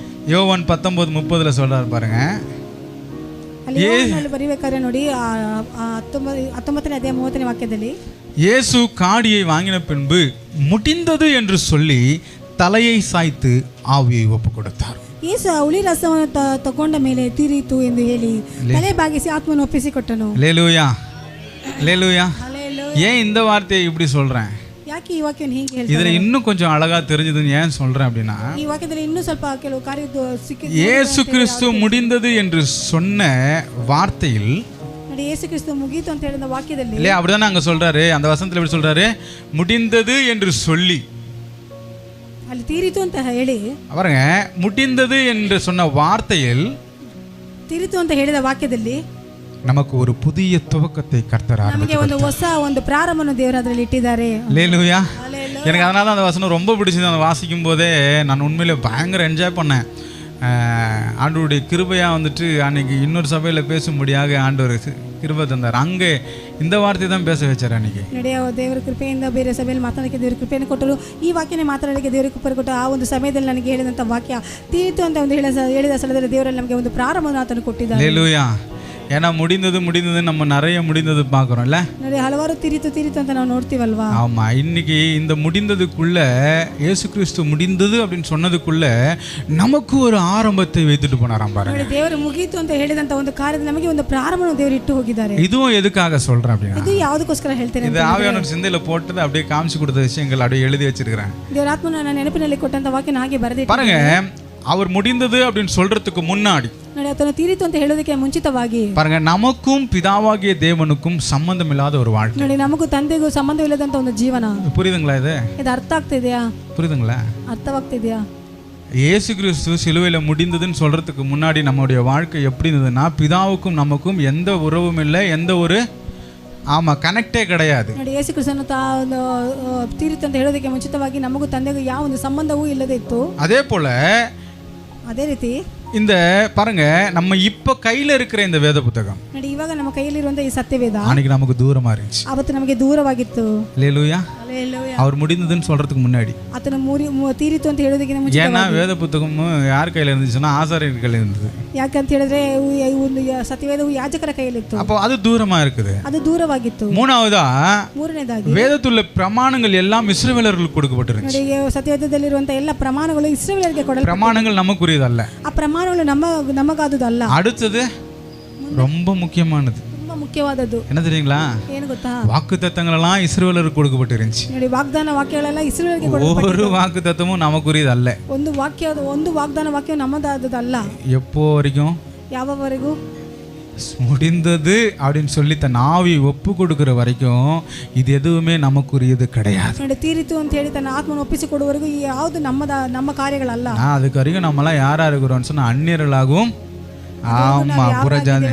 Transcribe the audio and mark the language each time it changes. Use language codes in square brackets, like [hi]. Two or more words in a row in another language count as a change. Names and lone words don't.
[ta] யோவான் 19:30 சொல்றாரு பாருங்க. [kn] ಅಲ್ಲಿ ಯೋಹಾನನಲ್ಲಿ ಬರೆಯಬೇಕಾದ್ರೆ ನೋಡಿ 19ನೇ ಅಧ್ಯಾಯ 30ನೇ ವಾಕ್ಯದಲ್ಲಿ [ta] இயேசு காடியை வாங்கின பின்பு முடிந்தது என்று சொல்லி தலையை சாய்த்து ஆவியை ஒப்பு கொடுத்தார். [kn] ಯೇಸು ಹುಳಿ ರಸವನ್ನು ತಗೊಂಡ ಮೇಲೆ ತೀರಿತು ಎಂದು ಹೇಳಿ ತಲೆ ಬಾಗಿಸಿ ಆತ್ಮವನ್ನು ಒಪ್ಪಿಸಿಕೊಟ್ಟನು. [ta] அல்லேலூயா அல்லேலூயா. ஏன் இந்த வார்த்தையை இப்படி சொல்றேன்? [kn] ಯಾಕೆ ಈ ವಾಕ್ಯವನ್ನು ಹೀಗೆ ಹೇಳ್ತಾರೆ? [ta] இதுல இன்னும் கொஞ்சம் அழகா தெரிஞ்சதுன்னு ஏன் சொல்றேன் அப்படின்னா, [kn] ಈ ವಾಕ್ಯದಲ್ಲಿ ಇನ್ನೂ ಸ್ವಲ್ಪ ಕೆಲವು ಕಾರ್ಯ ಸಿಕ್ಕಿದೆ. [ta] இயேசு கிறிஸ்து முடிந்தது என்று சொன்ன வார்த்தையில் [kn] ನೋಡಿ, ಯೇಸು ಕ್ರಿಸ್ತು ಮುಗೀತು ಅಂತ ಹೇಳಿದ ವಾಕ್ಯದಲ್ಲಿ [ta] இல்லையா, அப்படிதானே அங்க சொல்றாரு. அந்த வசனத்துல எப்படி சொல்றாரு? முடிந்தது என்று சொல்லி, [kn] ಅಲ್ಲಿ ತೀರಿತು ಅಂತ ಹೇಳಿ [ta] பாருங்க, முடிந்தது என்று சொன்ன வார்த்தையில் [kn] ತೀರಿತು ಅಂತ ಹೇಳಿದ ವಾಕ್ಯದಲ್ಲಿ [ta] நமக்கு ஒரு புதிய துவக்கத்தை கர்த்தர் [kn] ನಮಗೆ ಒಂದು ಹೊಸ ಒಂದು ಪ್ರಾರಂಭವನ್ನು ದೇವರು ಅದರಲ್ಲಿ ಇಟ್ಟಿದ್ದಾರೆ. [ta] அல்லேலூயா. எனக்கு அதனால அந்த வசனம் ரொம்ப பிடிச்சது. அதை வாசிக்கும் போதே நான் உண்மையிலே பயங்கர என்ஜாய் பண்ணேன். ஆண்டவருடைய கிருபையாக வந்துட்டு அன்னைக்கு இன்னொரு சபையில் பேசும்படியாக ஆண்டவர் கிருபை தந்தார். அங்கே இந்த வார்த்தை தான் பேச வச்சார் அன்னைக்கு. [kn] ನಡೆಯ ದೇವರ ಕೃಪೆಯಿಂದ ಬೇರೆ ಸಭೆಯಲ್ಲಿ ಮಾತನಾಡಲಿಕ್ಕೆ ದೇವರ ಕೃಪೆಯನ್ನು ಕೊಟ್ಟರು. ಈ ವಾಕ್ಯನೇ ಮಾತನಾಡಲಿಕ್ಕೆ ದೇವರ ಕೃಪೆ ಕೊಟ್ಟು ಆ ಒಂದು ಸಮಯದಲ್ಲಿ ನನಗೆ ಹೇಳಿದಂಥ ವಾಕ್ಯ ತೀರಿತು ಅಂತ ಒಂದು ಹೇಳಿದ ಸ್ಥಳದಲ್ಲಿ ದೇವರಲ್ಲಿ ನಮಗೆ ಒಂದು ಪ್ರಾರಂಭವನ್ನು ಆತನು ಕೊಟ್ಟಿದ್ದಾರೆ. [ta] அல்லேலூயா. ஏன்னா முடிந்தது நம்ம நிறைய முடிந்தது பார்க்குறோம்ல. [kn] ನೋಡಿ, ಹಲವಾರು ತೀರಿತು ಅಂತ ನಾವು ನೋಡ್ತೀವಲ್ವಾ? [ta] ஆமா. இன்னைக்கு இந்த முடிந்ததுக்குள்ள இயேசு கிறிஸ்து முடிந்தது அப்படின்னு சொன்னதுக்குள்ள நமக்கு ஒரு ஆரம்பத்தை வைத்துட்டு போனாராம் பாருங்க. [kn] ನೋಡಿ, ದೇವರು ಮುಗೀತು ಅಂತ ಹೇಳಿದಂತ ಒಂದು ಕಾರ್ಯದಲ್ಲಿ ನಮಗೆ ಒಂದು ಪ್ರಾರಂಭವನ್ನು ದೇವರು ಇಟ್ಟು ಹೋಗಿದ್ದಾರೆ. [ta] இதுவும் எதுக்காக சொல்றேன் அப்படின்னா, [kn] ಇದು ಯಾವುದಕ್ಕೋಸ್ಕರ ಹೇಳ್ತೇನೆ? [ta] இது ஆவியானவர் சிந்தையில போட்டது அப்படியே காமிச்சு கொடுத்த விஷயங்கள் அப்படியே எழுதி வச்சிருக்கிறேன். [kn] ದೇವರ ಆತ್ಮನ ನನ್ನ ನೆನಪಿನಲ್ಲಿ ಕೊಟ್ಟಂತ ವಾಕ್ಯನ ಹಾಗೆ ಬರೆದಿಟ್ಟೆ. [ta] பாருங்க, அவர் முடிந்தது அப்படின்னு சொல்றதுக்கு முன்னாடி [kn] ನೋಡಿ, ಆತನು ತೀರಿತು ಅಂತ ಹೇಳೋದಕ್ಕೆ ಮುಂಚಿತವಾಗಿ [ta] பாருங்க, நமக்கும் பிதாவாகிய தேவனுக்கும் சம்பந்தம் இல்லாத ஒரு வாழ்க்கை. [kn] ನೋಡಿ, ನಮಗೂ ತಂದೆಗೂ ಸಂಬಂಧವಿಲ್ಲದಂತ ಒಂದು ಜೀವನ. [ta] புரியுதுங்களா? இது [kn] ಅರ್ಥ ಆಗ್ತಿದೆಯಾ? [ta] புரியுதுங்களா? [kn] ಅರ್ಥವಾಗ್ತಿದೆಯಾ? [ta] இயேசு கிறிஸ்து சிலுவையில் முடிந்ததுன்னு சொல்றதுக்கு முன்னாடி நம்முடைய வாழ்க்கை எப்படி இருந்ததுன்னா, பிதாவுக்கும் நமக்கும் எந்த உறவும் இல்லை, எந்த ஒரு கனெக்டே கிடையாது. [kn] ನೋಡಿ, ಯೇಸು ಕ್ರಿಸ್ತನು ತೀರಿತು ಅಂತ ಹೇಳೋದಕ್ಕೆ ಮುಂಚಿತವಾಗಿ ನಮಗೂ ತಂದೆಗೂ ಯಾವ ಒಂದು ಸಂಬಂಧವೂ ಇಲ್ಲದೆ ಇತ್ತು. ಅದೇ ರೀತಿ [ta] இந்த பாருங்க, நம்ம இப்ப கையில இருக்கிற இந்த வேத புத்தகம் [kn] ನೋಡಿ, ಇವಾಗ ನಮ್ಮ ಕೈಯಲ್ಲಿರುವಂತ ಈ ಸತ್ಯವೇದ [ta] அன்னைக்கு நமக்கு தூரமா இருந்துச்சு. [kn] ಅವತ್ತು ನಮಗೆ ದೂರವಾಗಿತ್ತು. [ta] அல்லேலூயா. அவர் முடிந்ததுன்னு சொல்றதுக்கு முன்னாடி [kn] ಆತನ ತೀರಿತು ಅಂತ ಹೇಳೋದಕ್ಕೆ ಮುಂಚೆ, [ta] ஏன்னா வேத புத்தகமும் யார் கையில இருந்துச்சுன்னா ஆசாரியர் கையில இருந்தது. [kn] ಯಾಕಂತ ಹೇಳಿದ್ರೆ ಒಂದು ಸತ್ಯವೇದವು ಯಾಜಕರ ಕೈಯಲ್ಲಿತ್ತು. [ta] அப்போ அது தூரமா இருக்குது. [kn] ಅದು ದೂರವಾಗಿತ್ತು. ಮೂರನೇದಾಗಿ [ta] வேதத்துள்ள பிரமாணங்கள் எல்லாம் இஸ்ரவேலர்களுக்கு கொடுக்கப்பட்டிருந்துச்சு. [kn] ನೋಡಿ, ಸತ್ಯವೇದದಲ್ಲಿರುವಂತ ಎಲ್ಲ ಪ್ರಮಾಣಗಳು ಇಸ್ರಾಯೇಲರಿಗೆ ಕೊಡಲ್ಪಟ್ಟಿವೆ. [ta] பிரமாணங்கள் நமக்குரியதல்ல. [kn] ಆ ಪ್ರಮಾಣಗಳು ನಮಗಾದುದಲ್ಲ. [ta] அடுத்தது ரொம்ப முக்கியமானது, [kn] ತುಂಬಾ ಮುಖ್ಯವಾದದ್ದು [ta] என்ன தெரியுங்களா? [kn] ಏನು ಗೊತ್ತಾ? [ta] வாக்குத்தத்தங்கள் எல்லாம் இஸ்ரவேலருக்கு கொடுக்கப்பட்டிருந்துச்சு. [kn] ನೋಡಿ, ವಾಗ್ದಾನ ವಾಕ್ಯಗಳೆಲ್ಲ ಇಸ್ರಾಯೇಲರಿಗೆ ಕೊಡಲ್ಪಟ್ಟಿವೆ. [ta] ஒரு வாக்குத்தத்தமும் நமக்குரியதல்ல. [kn] ಒಂದು ವಾಗ್ದಾನ ವಾಕ್ಯ ನಮ್ಮದಾದದಲ್ಲ. [ta] எப்போ வரைக்கும்? [kn] ಯಾವವರೆಗೂ? [ta] முடிந்தது அப்படின்னு சொல்லி தன் ஆவியை ஒப்பு கொடுக்கிற வரைக்கும் இது எதுவுமே நமக்குரியது கிடையாது. [kn] ನೋಡಿ, ತೀರಿತು ಅಂತ ಹೇಳಿ ತನ್ನ ಆತ್ಮವನ್ನು ಒಪ್ಪಿಸಿಕೊಡುವವರೆಗೂ ಯಾವುದು ನಮ್ಮ ಕಾರ್ಯಗಳಲ್ಲ. [ta] அதுக்கு வரைக்கும் நம்மளாம் யாரா இருக்கிறோம்னு சொன்னா அந்நியர்களாகவும் புறஜாதி.